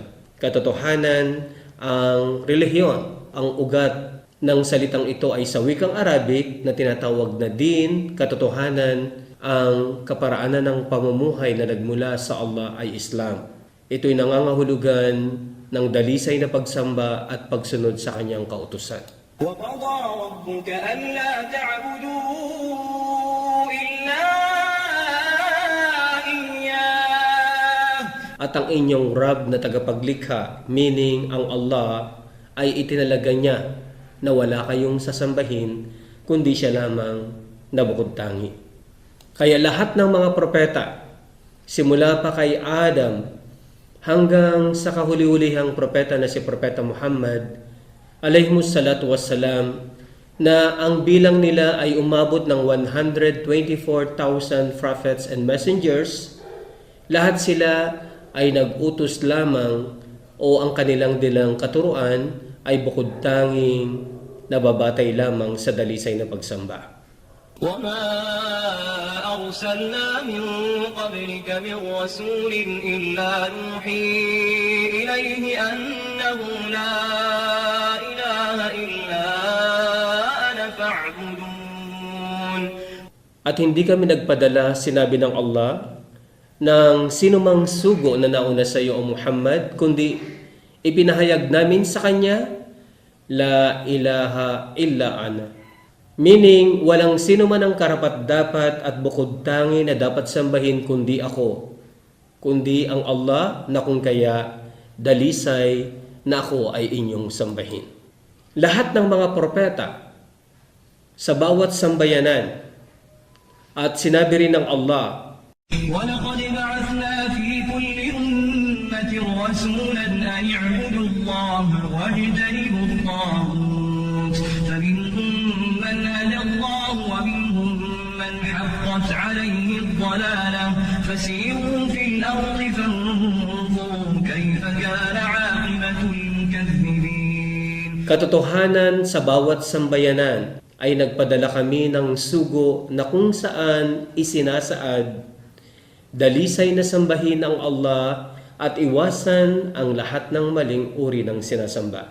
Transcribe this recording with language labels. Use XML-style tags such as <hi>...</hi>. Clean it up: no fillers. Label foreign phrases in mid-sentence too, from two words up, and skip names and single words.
<tl>Katotohanan, ang relihiyon, ang ugat ng salitang ito ay sa wikang Arabic na tinatawag na din. Katotohanan, ang kaparaanan ng pamumuhay na nagmula sa Allah ay Islam. Ito'y nangangahulugan ng dalisay na pagsamba at pagsunod sa kanyang kautusan.</tl> <ar>وَقَضَى رَبُّكَ أَلَّا تَعْبُدُوا إِلَّا</ar> <tl>At ang inyong Rab na tagapaglikha, meaning ang Allah, ay itinalaga niya na wala kayong sasambahin kundi siya lamang na bukod tangi. Kaya lahat ng mga propeta, simula pa kay Adam hanggang sa kahuli-hulihang propeta na si Propeta Muhammad,</tl> <ar>عليهم الصلاة والسلام,</ar> <tl>na ang bilang nila ay umabot ng 124,000</tl> <en>prophets and messengers,</en> <tl>lahat sila ay nag-utos lamang o ang kanilang dilang katuruan ay bukod tanging nababatay lamang sa dalisay na pagsamba.</tl> <ar>وَمَا أَرْسَلْنَا مِن قَبْلِكَ مِن رَّسُولٍ إِلَّا نُوحِي إِلَيْهِ أَنَّهُ لَا إِلَٰهَ إِلَّا أَنَا فَاعْبُدُونِ.</ar> <tl>At hindi kami nagpadala, sinabi ng Allah, ng sinumang sugo na nauna sa iyo o Muhammad, kundi ipinahayag namin sa kanya,</tl> <ar>لا إله إلا أنا.</ar> <tl>Meaning, walang sino man ang karapat-dapat at bukod tangi na dapat sambahin kundi ako, kundi ang Allah na kung kaya dalisay na ako ay inyong sambahin. Lahat ng mga propeta sa bawat sambayanan, at sinabi rin ng Allah,</tl> <ar>وَلَقَدْ بَعَثْنَا فِي كُلِّ أُمَّةٍ رَّسُولًا أَنِ اعْبُدُوا اللَّهَ وَاجْتَنِبُوا الطَّاغُوتَ فَمِنْهُم مَّنْ هَدَى اللَّهُ وَمِنْهُم مَّنْ حَقَّتْ عَلَيْهِ الضَّلَالَةُ فَسِيرُوا فِي الْأَرْضِ فَانظُرُوا كَيْفَ كَانَ عَاقِبَةُ الْمُكَذِّبِينَ.</ar> <tl>katotohanan sa bawat sambayanan ay nagpadala kami ng sugo na kung saan isinasaad, dalisay na sambahin ang Allah at iwasan ang lahat ng maling uri ng sinasamba.</tl>